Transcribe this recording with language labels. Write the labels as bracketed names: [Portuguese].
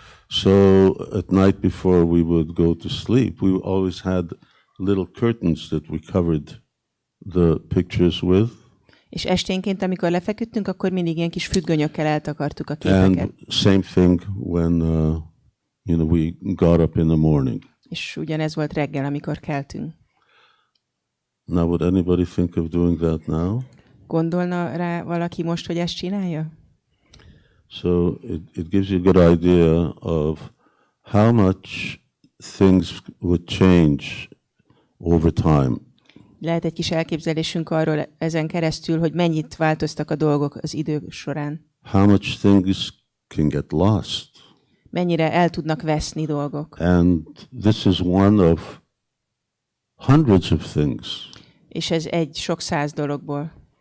[English] So at night before we would go to sleep, we always had little curtains that we covered the pictures with. [Hungarian] És esténként, amikor lefeküdtünk, akkor mindig ilyen kis függönyökkel eltakartuk a képeket. [English] And same thing when we got up in the morning. [Hungarian] És ugyanez volt reggel, amikor keltünk. [English] Now would anybody think of doing that now? [Hungarian] Gondolna rá valaki most, hogy ezt csinálja? [English] So it gives you a good idea of how much things would change over time. [Hungarian] Lehet egy kis elképzelésünk arról ezen keresztül, hogy mennyit változtak a dolgok az idő során. [English] How much things can get lost. [Hungarian] Mennyire el tudnak veszni dolgok. [English] And this is one of hundreds of things. [Hungarian] És ez egy sok száz dologból.